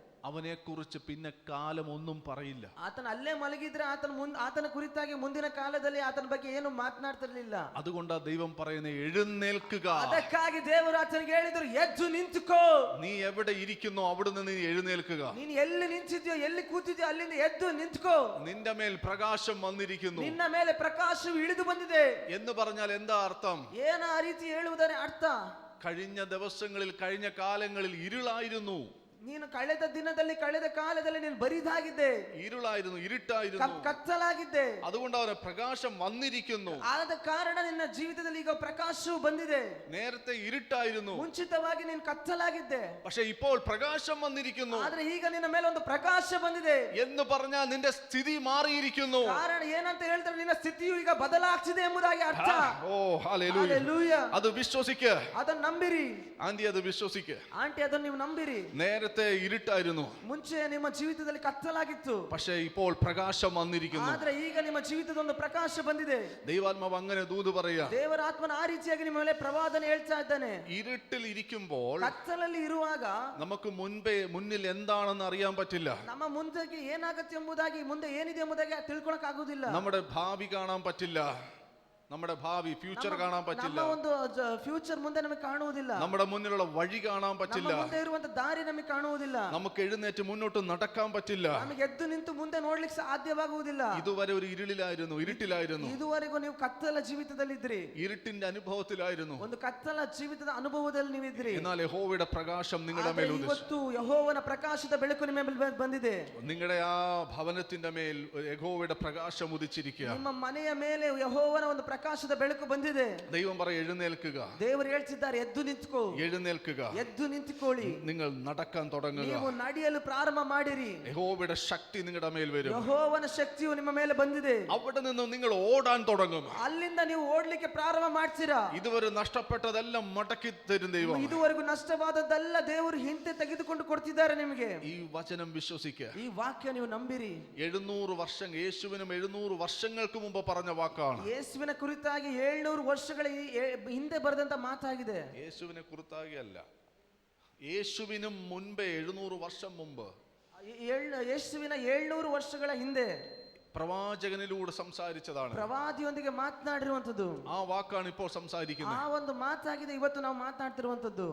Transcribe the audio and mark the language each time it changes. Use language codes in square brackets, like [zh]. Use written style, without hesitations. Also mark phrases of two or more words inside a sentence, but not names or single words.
[ml] അവനെക്കുറിച്ച് പിന്നെ കാലം ഒന്നും പറയില്ല. [kn] ಆತನ ಅಲ್ಲೇ ಮಲಗಿದ್ರೆ ಆತನ ಕುರಿತಾಗಿ ಮುಂದಿನ ಕಾಲದಲ್ಲಿ ಆತನ ಬಗ್ಗೆ ಏನು ಮಾತನಾಡ್ತಿರ್ಲಿಲ್ಲ. [ml] അതുകൊണ്ടാ ദൈവം പറയുന്നത് എഴുന്നേൽക്കുക. [kn] ಅದಕ್ಕಾಗಿ ದೇವರು ಆತನಿಗೆ ಹೇಳಿದ್ರು, ಎದ್ದು ನಿಂತುಕೋ. [ml] നീ എവിടെ ഇരിക്കുന്നോ അവിടുന്ന് നീ എഴുന്നേൽക്കുക. [kn] ನೀನು ಎಲ್ಲಿ ನಿಂತಿದ್ಯೋ, ಎಲ್ಲಿ ಕೂತಿದ್ಯೋ ಅಲ್ಲಿಂದ ಎದ್ದು ನಿಂತುಕೋ. [ml] നിന്റെ മേൽ പ്രകാശം വന്നിരിക്കുന്നു [kn] ನಿನ್ನ ಮೇಲೆ ಪ್ರಕಾಶವು ಇಳಿದು ಬಂದಿದೆ [ml] എന്ന് പറഞ്ഞാൽ എന്താ അർത്ഥം? [kn] ಏನ ಆ ರೀತಿ ಹೇಳುವುದರ ಅರ್ಥ? [ml] കഴിഞ്ഞ ദിവസങ്ങളിൽ കഴിഞ്ഞ കാലങ്ങളിൽ ഇരുളായിരുന്നു. [kn] ನೀನು ಕಳೆದ ದಿನದಲ್ಲಿ ಕಳೆದ ಕಾಲದಲ್ಲಿ ನೀನು ಬರಿದಾಗಿದ್ದೆ, [ml] ഇരുളായിരുന്നു, ഇരുട്ടായിരുന്നു. [kn] ಕತ್ತಲಾಗಿದ್ದೆ. [ml] അതുകൊണ്ട് അവന് പ്രകാശം വന്നിരിക്കുന്നു. [kn] ಆದ ಕಾರಣ ನಿನ್ನ ಜೀವಿತದಲ್ಲಿ ಈಗ ಪ್ರಕಾಶವು ಬಂದಿದೆ. [ml] നേരത്തെ ഇരുട്ടായിരുന്നു, [kn] ಮುಂಚಿತವಾಗಿ ನೀನು ಕತ್ತಲಾಗಿದ್ದೆ, [ml] പക്ഷെ ഇപ്പോൾ പ്രകാശം വന്നിരിക്കുന്നു. [kn] ಆದ್ರೆ ಈಗ ನಿನ್ನ ಮೇಲೆ ಒಂದು ಪ್ರಕಾಶ ಬಂದಿದೆ [ml] എന്ന് പറഞ്ഞാൽ നിന്റെ സ്ഥിതി മാറിയിരിക്കുന്നു. [kn] ಕಾರಣ ಏನಂತ ಹೇಳಿದ್ರೆ ನಿನ್ನ ಸ್ಥಿತಿಯು ಈಗ ಬದಲಾಗ್ತಿದೆ ಎಂಬುದಾಗಿ ಅರ್ಥ. [ml] ഓ ഹല്ലേലൂയ. [kn] ಹಲ್ಲೆಲೂಯಾ. [ml] അത് വിശ്വസിക്ക്. [kn] ಅದನ್ನ ನಂಬಿರಿ [ml] ആന്റി, അത് വിശ്വസിക്ക്. [kn] ಆಂಟಿ, ಅದನ್ನ ನೀವು ನಂಬಿರಿ. [ml] നേരത്തെ ഇരുട്ടായിരുന്നു, [kn] ಮುಂಚೆ ನಿಮ್ಮ ಜೀವಿತದಲ್ಲಿ ಕತ್ತಲಾಗಿತ್ತು, [ml] പക്ഷെ ഇപ്പോൾ പ്രകാശം വന്നിരിക്കുന്നു. [kn] ಆದ್ರೆ ಈಗ ನಿಮ್ಮ ಜೀವಿತದ ಒಂದು ಪ್ರಕಾಶ ಬಂದಿದೆ. [ml] ദൈവാത്മാവ് അങ്ങനെ ദൂത് പറയാ. [kn] ದೇವರ ಆತ್ಮನ ಆ ರೀತಿಯಾಗಿ ನಿಮ್ಮ ಮೇಲೆ ಪ್ರವಾದನೆ ಹೇಳ್ತಾ ಇದ್ದಾನೆ. [ml] ഇരുട്ടിൽ ഇരിക്കുമ്പോൾ [kn] ಕತ್ತಲಲ್ಲಿ ಇರುವಾಗ [ml] നമുക്ക് മുന്നിൽ എന്താണെന്ന് അറിയാൻ പറ്റില്ല. [kn] ನಮ್ಮ ಮುಂದಕ್ಕೆ ಏನಾಗತ್ತೆ ಎಂಬುದಾಗಿ, ಮುಂದೆ ಏನಿದೆ ಎಂಬುದಾಗಿ ತಿಳ್ಕೊಳಕ್ ಆಗುದಿಲ್ಲ. [ml] നമ്മുടെ ഭാവി കാണാൻ പറ്റില്ല. നമ്മുടെ ഭാവി ഫ്യൂച്ചർ കാണാൻ പറ്റില്ല. [kn] ನಮ್ಮ ಒಂದು ಫ್ಯೂಚರ್ ಮುಂದೆ ನಮಗೆ ಕಾಣುವುದಿಲ್ಲ. [ml] നമ്മുടെ മുന്നിലുള്ള വഴി കാണാൻ പറ്റില്ല. [kn] ನಮ್ಮ ಮುಂದೆ ಇರುವಂತ ದಾರಿ ನಮಗೆ ಕಾಣುವುದಿಲ್ಲ. [ml] നമുക്ക് എഴുന്നേറ്റ് മുന്നോട്ട് നടക്കാൻ പറ്റില്ല. [kn] ನಮಗೆ ಎದ್ದು ನಿಂತು ಮುಂದೆ ನೋಡ್ಲಿಕ್ಕೆ ಸಾಧ್ಯವಾಗುವುದಿಲ್ಲ. [ml] ഇതുവരെ ഒരു ഇരുട്ടിലായിരുന്നു. [kn] ಇದುವರೆಗೂ ನೀವು ಕತ್ತಲ ಜೀವಿತದಲ್ಲಿದ್ರಿ, [ml] ഇരുട്ടിന്റെ അനുഭവത്തിലായിരുന്നു. [kn] ಒಂದು ಕತ್ತಲ ಜೀವಿತದ ಅನುಭವದಲ್ಲಿ ನೀವಿದ್ರಿ. [ml] എന്നാൽ യഹോവയുടെ പ്രകാശം നിങ്ങളുടെ മേൽ ഉദിച്ചു. [kn] ಇವತ್ತು ಯೆಹೋವನ ಪ್ರಕಾಶದ ಬೆಳಕು ನಿಮ್ಮ ಮೇಲೆ ಬಂದಿದೆ. [ml] നിങ്ങളുടെ ആ ഭവനത്തിന്റെ മേൽ യഹോവയുടെ പ്രകാശം ഉദിച്ചിരിക്കുക. [kn] ನಿಮ್ಮ ಮನೆಯ ಮೇಲೆ ಯೆಹೋವನ ಒಂದು ಪ್ರಕಾಶದ ಬೆಳಕು ಬಂದಿದೆ. [ml] ദൈവം പറയും, എഴുന്നേൽക്കുക. [kn] ದೇವರು ಹೇಳ್ತಿದ್ದಾರೆ, ಎದ್ದು ನಿಂತುಕೋ. [ml] എഴുന്നേൽക്കുക. [kn] ಎದ್ದು ನಿಂತುಕೊಳ್ಳಿ. [ml] നിങ്ങൾ നടക്കാൻ തുടങ്ങുക. [kn] ನೀವು ನಡೆಯಲು ಪ್ರಾರಂಭ ಮಾಡಿರಿ. [ml] യഹോവയുടെ ശക്തി നിങ്ങളുടെ മേൽ വരും. [kn] ಯೆಹೋವನ ಶಕ್ತಿಯು ನಿಮ್ಮ ಮೇಲೆ ಬಂದಿದೆ. [ml] അവിടെ നിന്ന് നിങ്ങൾ ഓടാൻ തുടങ്ങും. [kn] ಅಲ್ಲಿಂದ ನೀವು ಓಡ್ಲಿಕ್ಕೆ ಪ್ರಾರಂಭ ಮಾಡ್ತೀರಾ. [ml] ഇതുവരെ നഷ്ടപ്പെട്ടതെല്ലാം മടക്കി തരും ദൈവം. [kn] ಇದುವರೆಗೂ ನಷ್ಟವಾದದ್ದೆಲ್ಲ ದೇವರು ಹಿಂದೆ ತೆಗೆದುಕೊಂಡು ಕೊಡ್ತಿದ್ದಾರೆ ನಿಮಗೆ. [ml] ഈ വചനം വിശ്വസിക്കുക. [kn] ಈ ವಾಕ್ಯ ನೀವು ನಂಬಿರಿ. [ml] 700 വർഷം, യേശുവിനും 700 വർഷങ്ങൾക്ക് മുമ്പ് പറഞ്ഞ വാക്കാണ്. [kn] ಯೇಸುವಿನ ಕುರಿತಾಗಿ 700 ವರ್ಷಗಳ ಹಿಂದೆ ಬರೆದಂತ ಮಾತಾಗಿದೆ. [ml] യേശുവിനെ കുറിത്താಗಿ അല്ല, യേശുവിനും മുൻപേ 700 വർഷം മുമ്പ് [kn] ಯೇಸುವಿನ 700 ವರ್ಷಗಳ ಹಿಂದೆ [ml] പ്രവാചകനിലൂടെ സംസാരിച്ചതാണ്. [kn] ಪ್ರವಾದಿಯೊಂದಿಗೆ ಮಾತನಾಡಿರುವಂತದ್ದು [ml] ആ വാക്കാണ് ഇപ്പോൾ സംസാരിക്കുന്നത്. [kn] ಆ ಒಂದು ಮಾತಾಗಿದೆ ಇವತ್ತು ನಾವು ಮಾತನಾಡ್ತಿರುವಂತದ್ದು.